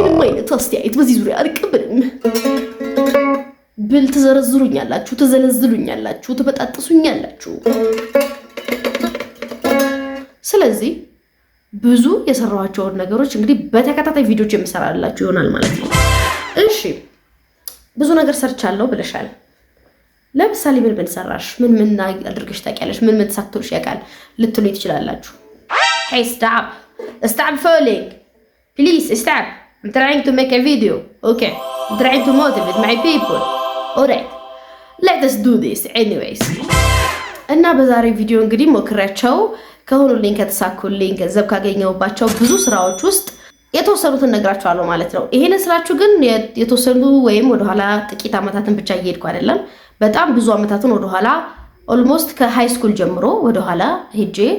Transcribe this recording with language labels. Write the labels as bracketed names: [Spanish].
[Amharic] ምንም አይነት አስተያየት በዚህ ዙሪያ አልቀበልም። ብል ትዘረዝሩኛላችሁ፣ ትዘለዝሉኛላችሁ፣ ትበጣጥሱኛላችሁ። ስለዚህ ብዙ የሰራኋቸውን ነገሮች እንግዲህ በተከታታይ ቪዲዮዎች የምሰራላችሁ ይሆናል ማለት ነው። እሺ ብዙ ነገር ሰርቻለሁ ብለሻል። ለምሳሌ ምን ሰራሽ? ምን አድርገሽ ታውቂያለሽ? ምን ተሳክቶልሽ ያውቃል ልትሉ ትችላላችሁ። [English] Hey stop falling please stop. I'm trying to make a video. Okay, I'm trying to motivate my people. Alright, let us do this anyways. [Amharic] እና በዛሬ ቪዲዮ እንግዲህ ሞክሬያቸው ከሆኑልኝ ከተሳኩልኝ ገንዘብ ካገኘሁባቸው ብዙ ስራዎች ውስጥ የተወሰኑትን ነግራችኋለሁ ማለት ነው። ይሄን ስላችሁ ግን የተወሰኑ ወይም ወደኋላ ጥቂት አመታትን ብቻ እየሄድኩ አይደለም። በጣም ብዙ አመታትን ወደኋላ ኦልሞስት ከሃይ ስኩል ጀምሮ ወደኋላ ሄጄ